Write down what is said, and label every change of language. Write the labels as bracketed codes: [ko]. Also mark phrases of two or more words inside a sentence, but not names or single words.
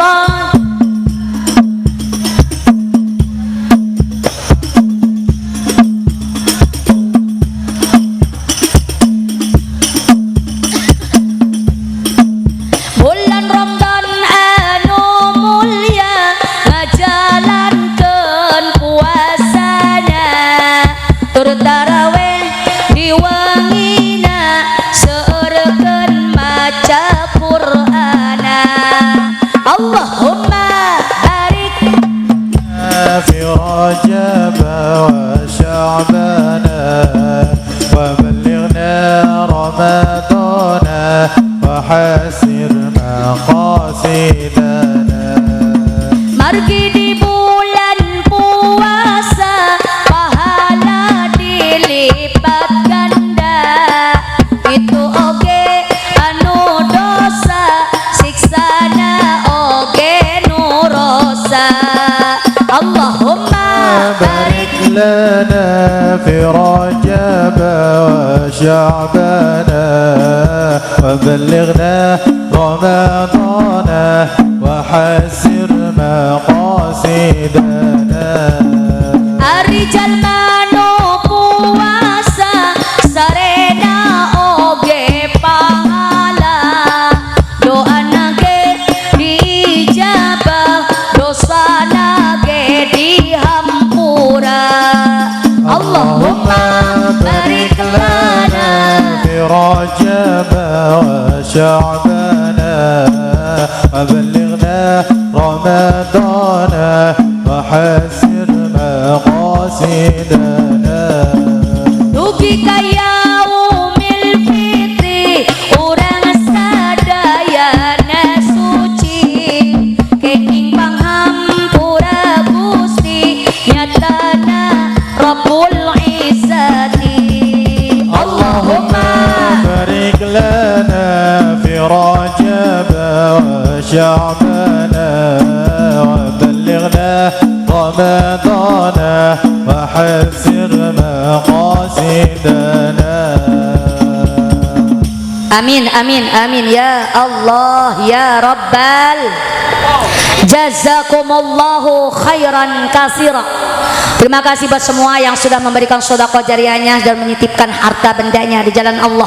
[su] bulan Ramadan anu mulia, ngajalankeun puasana tur tarawih di wangina, seurekeun maca Qur'ana. [ar] اللهم بارك في رجب وشعبان وبلغنا رمضان وحسر مقاصدنا. [su] margi di bulan puasa, pahala dilipat ganda. Itu oge anu dosa, siksana oge nu rosa. [ar] اللهم بارك بارك لنا في رجب وشعبان وبلغنا رمضان وحسر مقاصدنا. [su] ari jalma nu puasa sarena oge pahala, doana ge dijabah, dosana ge dihampura. [ar] اللهم بارك لنا في رجب وشعبان وبلغنا رمضان وحسر مقاصدنا. [su] dugi ka [ar] يوم الفطر [su] urang sadayana suci, kenging panghampura Gusti nyatana [ar] رب العزة. Allahumma بارك لنا في رجب وشعبان وبلغنا رمضان وحسر مقاصدنا. آمين آمين آمين يا الله يا رب. جزاكم الله خيرا كثيرا. [id] Terima kasih buat semua yang sudah memberikan sedekah jariahnya dan menitipkan harta bendanya di jalan Allah.